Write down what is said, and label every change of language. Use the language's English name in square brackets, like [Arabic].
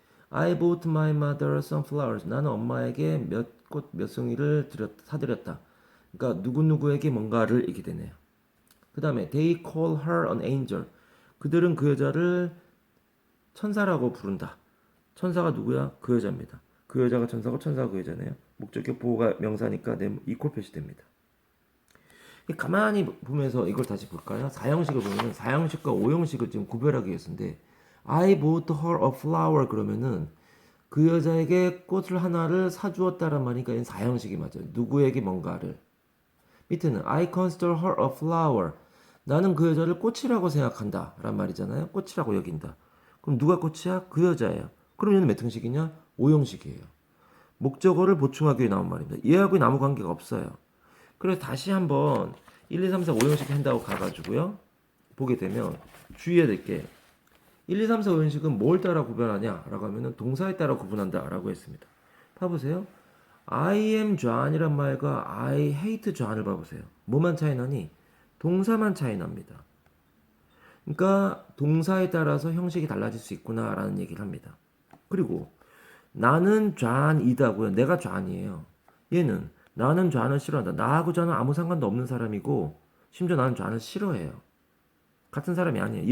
[English] I bought my mother some flowers. [Korean] 나는 엄마에게 몇 송이를 사드렸다. 그러니까 누구누구에게 뭔가를 이렇게 되네요. 그 다음에 [English] they call her an angel. [Korean] 그들은 그 여자를 천사라고 부른다. 천사가 누구야? 그 여자입니다. 그 여자가 천사고 천사가 그 여자네요. 목적격 보호가 명사니까 이퀄 표시됩니다. 가만히 보면서 이걸 다시 볼까요? 4형식을 보면 4형식과 5형식을 지금 구별하기 위해서인데 [English] I bought her a flower [Korean] 그러면은 그 여자에게 꽃을 하나를 사주었다란 말이니까 얘는 4형식이 맞아요. 누구에게 뭔가를. 밑에는 [English] I consider her a flower. [Korean] 나는 그 여자를 꽃이라고 생각한다 란 말이잖아요. 꽃이라고 여긴다. 그럼 누가 꽃이야? 그 여자예요. 그럼 얘는 몇 형식이냐? 5형식이에요. 목적어를 보충하기 위해 나온 말입니다. 얘하고 아무 관계가 없어요. 그래서 다시 한번 1, 2, 3, 4, 5형식 한다고 가가지고요. 보게 되면 주의해야 될 게 1, 2, 3, 4, 5형식은 뭘 따라 구별하냐? 라고 하면은 동사에 따라 구분한다 라고 했습니다. 봐보세요. [English] I am John이란 말과 I hate John을 봐보세요. [Korean] 뭐만 차이 나니? 동사만 차이 납니다. 그러니까 동사에 따라서 형식이 달라질 수 있구나 라는 얘기를 합니다. 그리고 나는 John이다고요. 내가 John이에요. 얘는 나는 John을 싫어한다. 나하고 John은 아무 상관도 없는 사람이고 심지어 나는 John을 싫어해요. 같은 사람이 아니에요.